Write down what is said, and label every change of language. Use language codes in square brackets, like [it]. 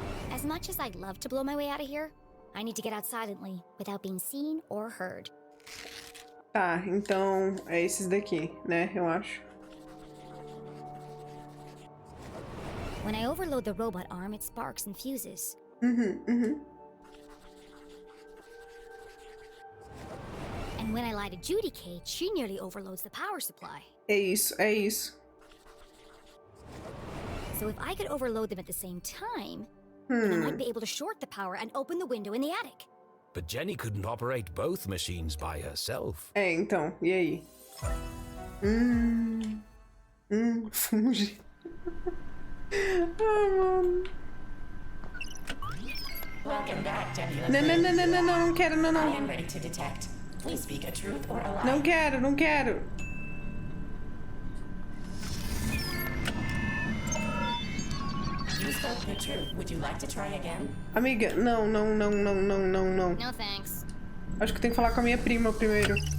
[en] As much as I'd love to blow my way out of here, I need to get out silently, without being seen or heard. [pt] Tá, então é esses daqui, né? Eu acho. [en] When I overload the robot arm, it sparks and fuses. [pt] Uhum. [en] And when I lie to Judy Cage, she nearly overloads the power supply. [pt] É isso, é isso. [en] So if I could overload them at the same time, And I might be able to short the power and open the window in the attic. But Jenny couldn't operate both machines by herself. [pt] É, então, e aí? Funge. Ah, mano. [en] Welcome back, Jenny [pt] Não, não quero, não. [en] I am ready to detect. Please speak a truth or a lie. [pt] Não quero. [en] You spoke the truth. Would you like to try again? [pt] Amiga, não. [en] No thanks. [pt] Acho que eu tenho que falar com a minha prima primeiro.